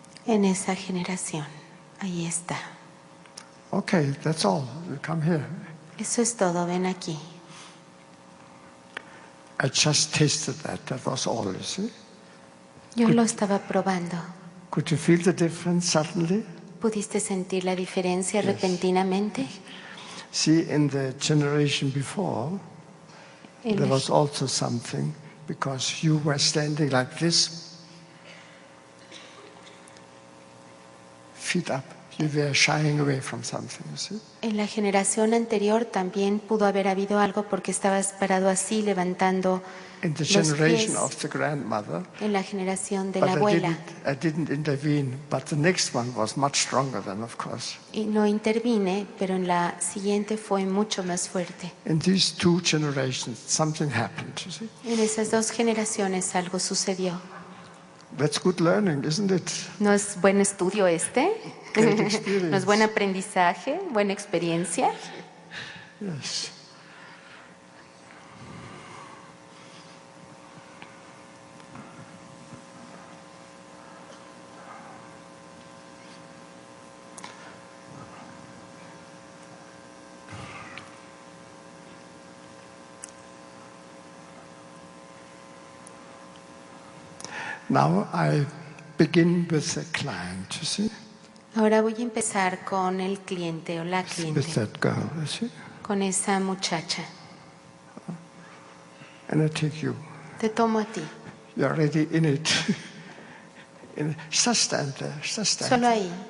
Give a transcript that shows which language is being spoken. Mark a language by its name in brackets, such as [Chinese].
[Spanish] En esa generación. Ahí está. [English] Okay, that's all. You come here. [Spanish] Eso es todo. Ven aquí. [English] I just tasted that. That was all, you see. [Spanish] Yo lo estaba probando. [English] Could you feel the difference suddenly? [Spanish] ¿Pudiste sentir la diferencia repentinamente? [English] See, in the generation before, [Spanish] En [English] there [Spanish] la- [English] was also something, because you were standing like this, feet up. You were shying away from something, you see. [Spanish] En la generación anterior también pudo haber habido algo porque estabas parado así, levantando [English] In the [Spanish] los [English] generation [Spanish] pies. [English] of the grandmother, [Spanish] En la generación de [English] but [Spanish] la abuela. [English] I didn't intervene. But the next one was much stronger then, of course. [Spanish] Y no intervine, pero en la siguiente fue mucho más fuerte. [English] In these two generations, something happened, you see. [Spanish] En esas dos generaciones algo sucedió. [English] That's good learning, isn't it? [Spanish] ¿No es buen estudio este? [English] Great experience. [Spanish] ¿No es buen aprendizaje? ¿Buena experiencia? [English] Yes. Now I begin with the client, you see? [Spanish] Ahora voy a empezar con el cliente o la [English] With [Spanish] cliente, [English] that girl, you see? [Spanish] con esa muchacha. [English] And I take you. [Spanish] Te tomo a ti. [English] You're already in it. Just stand there. Just stand [Spanish] Solo [English] there.